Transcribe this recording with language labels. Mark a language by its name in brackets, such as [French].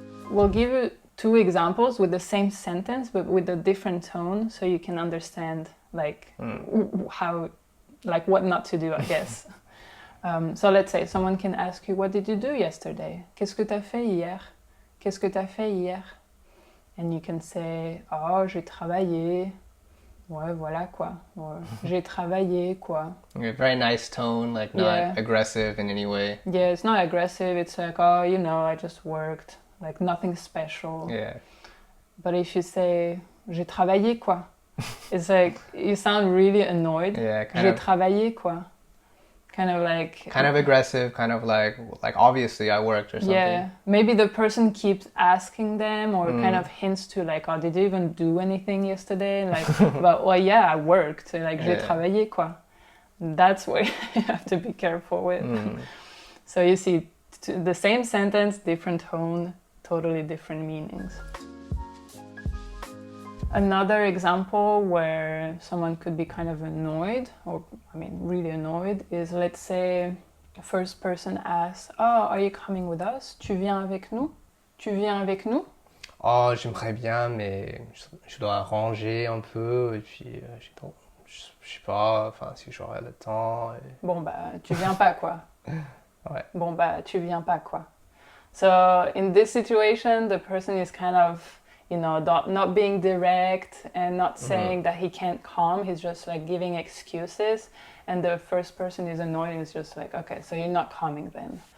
[English] We'll give you two examples with the same sentence, but with a different tone, so you can understand like how, like what not to do, I guess. So let's say someone can ask you, what did you do yesterday? [French] Qu'est-ce que t'as fait hier? Qu'est-ce que t'as fait hier? [English] And you can say, oh, [French] j'ai travaillé. Ouais, voilà quoi. Or j'ai travaillé quoi. [English] Yeah, very nice tone, like not Yeah. aggressive in any way. Yeah, it's not aggressive. It's like, oh, I just worked. Like nothing special. Yeah. But if you say, [French] j'ai travaillé quoi. [English] It's like you sound really annoyed. Yeah, [French] J'ai travaillé, quoi. [English] Kind of aggressive, kind of like obviously I worked or something. Yeah, maybe the person keeps asking them or kind of hints to like, oh, did you even do anything yesterday? Like, but well, yeah, I worked. [French] Like, j'ai travaillé, quoi. [English] That's what you have to be careful with. So you see, the same sentence, different tone, totally different meanings. Another example where someone could be kind of annoyed, or I mean really annoyed, is let's say the first person asks, oh, are you coming with us? [French] Tu viens avec nous? Tu viens avec nous? Oh, j'aimerais bien, mais je dois ranger un peu, et puis je sais pas, enfin si j'aurai le temps. Et... Bon bah, tu viens pas, quoi. Ouais. Bon bah, tu viens pas, quoi. [English] So in this situation, the person is kind of, you know, not being direct and not saying that he can't come. He's just like giving excuses. And the first person is annoyed and is just like, okay, so you're not coming then.